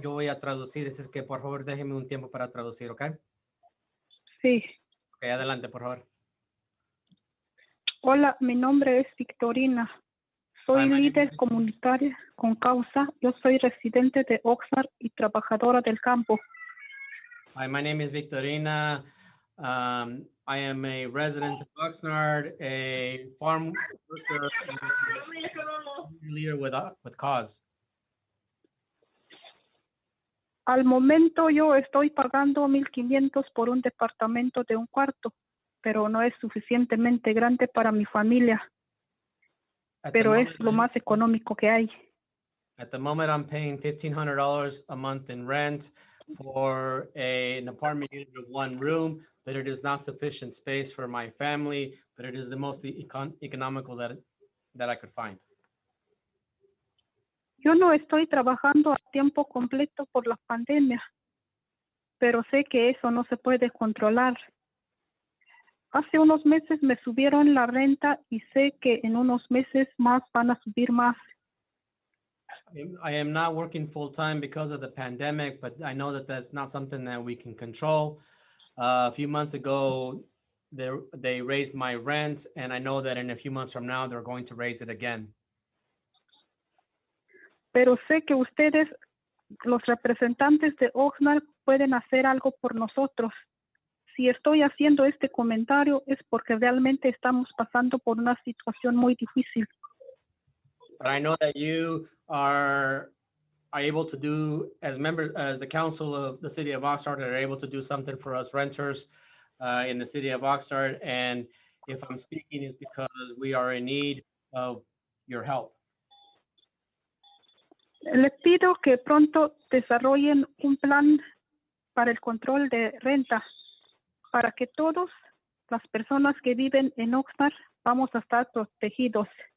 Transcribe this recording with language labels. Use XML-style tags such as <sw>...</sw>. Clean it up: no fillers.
<es>Yo voy a traducir, así es que por favor déjeme un tiempo para traducir, ¿ok? Sí. Ok, adelante, por favor. Hola, mi nombre es Victorina. Soy</es> <en>Hi, my name</en> <es>líder</es> <en>is-</en> <es>comunitaria con causa. Yo soy residente de Oxnard y trabajadora del campo.</es> <en>Hi, my name is Victorina. I am a resident of Oxnard, a farm worker, and a leader with cause.</en> <es>Al momento yo estoy pagando 1,500 por un departamento de un cuarto, pero no es suficientemente grande para mi familia,</es> <en>At the</en> <es>pero es</es> <en>moment,</en> <es>lo más económico que hay.</es> <en>At the moment, I'm paying $1,500 a month in rent for an apartment unit of one room, but it is not sufficient space for my family, but it is the most economical that I could find.</en> <es>Yo no estoy trabajando a tiempo completo por la pandemia, pero sé que eso no se puede controlar. Hace unos meses me subieron la renta y sé que en unos meses más van a subir más.</es> <en>I am not working full time because of the pandemic, but I know that that's not something that we can control. A few months ago, they raised my rent, and I know that in a few months from now, they're going to raise it again.</en> <es>Pero sé que ustedes, los representantes de Oxnard, pueden hacer algo por nosotros. Si estoy haciendo este comentario es porque realmente estamos pasando por una situación muy difícil.</es> <en>But I know that you are able to do, as members, as the council of the city of Oxnard, are able to do something for us renters in the city of Oxnard. And if I'm speaking, it's because we are in need of your help.</en> <es>Les pido que pronto desarrollen un plan para el control de renta, para que todas las personas que viven en Oxnard vamos a estar protegidos.</es>